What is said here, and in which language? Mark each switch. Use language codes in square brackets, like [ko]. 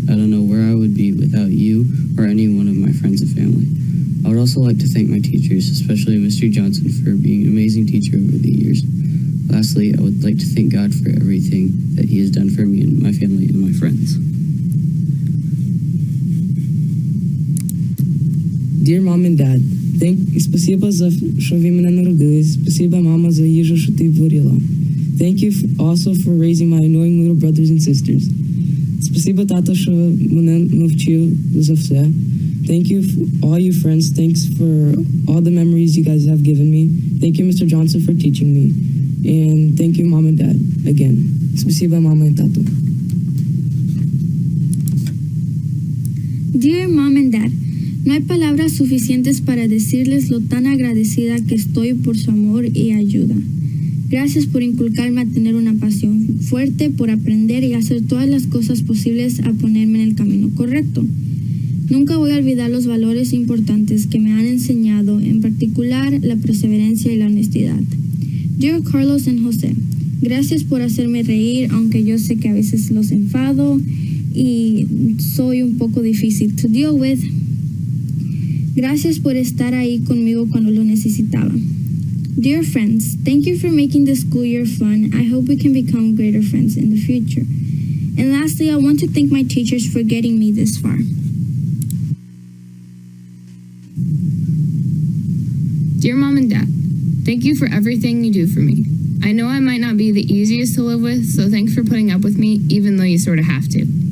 [en] I don't know where I would be without you or any one of my friends and family. I would also like to thank my teachers, especially Mr. Johnson, for being an amazing teacher over the years. Lastly, I would like to thank God for everything that He has done for me and my family and my friends. Dear Mom and Dad, [uk] спасибо за що ви мене народили. Спасибо, мама, за їжу, що ти варила. [en] Thank you also for raising my annoying little brothers and sisters. [uk] Спасибо, тато, що мене навчив за все. [en] Thank you, all you friends. Thanks for all the memories you guys have given me. Thank you, Mr. Johnson, for teaching me. And thank you, Mom and Dad, again. [ru] Спасибо, мама и тату. [en] Dear Mom and Dad, [es] no hay palabras suficientes para decirles lo tan agradecida que estoy por su amor y ayuda. Gracias por inculcarme a tener una pasión fuerte por aprender y hacer todas las cosas posibles a ponerme en el camino correcto. Nunca voy a olvidar los valores importantes que me han enseñado, en particular la perseverancia y la honestidad. Dear Carlos and José, gracias por hacerme reír, aunque yo sé que a veces los enfado y soy un poco difícil [en] to deal with. [es] Gracias por estar ahí conmigo cuando lo necesitaba. [en] Dear friends, thank you for making the school year fun. I hope we can become greater friends in the future. And lastly, I want to thank my teachers for getting me this far. Dear Mom and Dad, thank you for everything you do for me. I know I might not be the easiest to live with, so thanks for putting up with me, even though you sort of have to.